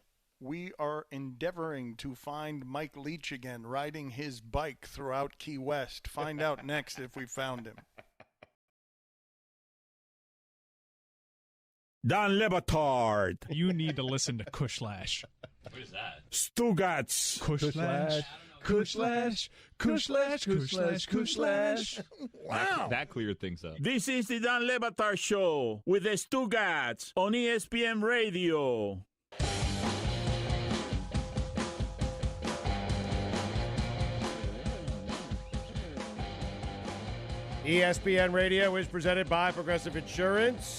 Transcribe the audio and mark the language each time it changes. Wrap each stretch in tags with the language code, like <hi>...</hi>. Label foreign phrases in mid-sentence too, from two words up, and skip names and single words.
<en>We are endeavoring to find Mike Leach again, riding his bike throughout Key West. Find out next if we found him. Don Batard. You need to listen to Kushlash. What is that? Stugotz. Kushlash. Kushlash. Kushlash. Kushlash. Kushlash. Wow. That cleared things up. This is the Don Batard Show with the Stugotz on ESPN Radio. ESPN Radio is presented by Progressive Insurance.</en>